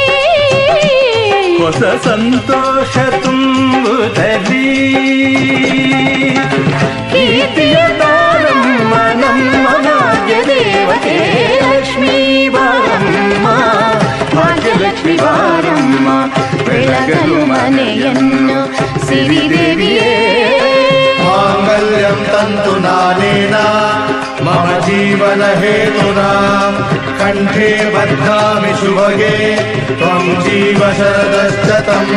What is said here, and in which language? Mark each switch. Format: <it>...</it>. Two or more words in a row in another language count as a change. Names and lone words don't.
<kn>ಹೊಸ ಸಂತೋಷ ತುಂಬುತ್ತಲೀ ಕೀರ್ತಿಯ ತಾರಮ್ಮ ನಮ್ಮ ಭಾಗ್ಯ ದೇವತೆ ಲಕ್ಷ್ಮೀ ಬಾರಮ್ಮ ಭಾಗ್ಯಲಕ್ಷ್ಮಿ ಬಾರಮ್ಮ ಬೆಳಗಲು ಮನೆಯನ್ನು ಸಿರಿದೇವಿಯೇ</kn> <sa>मांगल्यं तन्तु नानेन मम जीवन हेतुना कंठे बध्नामि शुभगे त्वं जीव शरदश्शतम्।</sa>